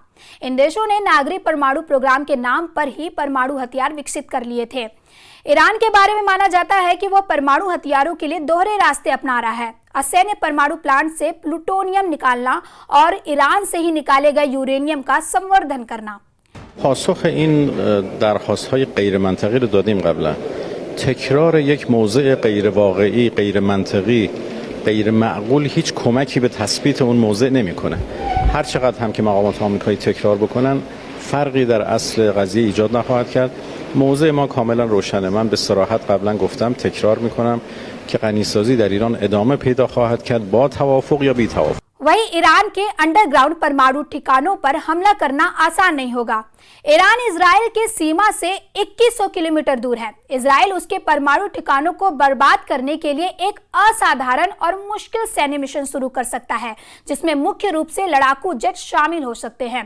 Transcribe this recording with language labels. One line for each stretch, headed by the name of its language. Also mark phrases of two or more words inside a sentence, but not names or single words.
Hindi: इन देशों ने नागरिक परमाणु प्रोग्राम के नाम पर ही परमाणु हथियार विकसित कर लिए थे। ईरान के बारे में माना जाता है कि वह परमाणु हथियारों के लिए दोहरे रास्ते अपना रहा है। असैन्य परमाणु प्लांट से प्लूटोनियम निकालना और ईरान से ही निकाले गए यूरेनियम का संवर्धन करना।
Persian: پاسخ این درخواست‌های غیر منطقی رو دادیم قبلا. تکرار یک موضع غیر واقعی، غیر منطقی، غیر معقول هیچ کمکی به تثبیت اون موضع نمی‌کنه. هر چقدر هم که مقامات آمریکایی تکرار بکنن فرقی در اصل قضیه ایجاد نخواهد کرد. موضع ما کاملا روشنه. من به صراحت قبلا گفتم، تکرار میکنم که غنیسازی در ایران ادامه پیدا خواهد کرد با توافق یا بی توافق.
Hindi: वहीं ईरान के अंडरग्राउंड परमाणु ठिकानों पर हमला करना आसान नहीं होगा। ईरान इजराइल के सीमा से 2100 किलोमीटर दूर है। इजराइल उसके परमाणु ठिकानों को बर्बाद करने के लिए एक असाधारण और मुश्किल सैन्य मिशन शुरू कर सकता है, जिसमें मुख्य रूप से लड़ाकू जेट शामिल हो सकते हैं।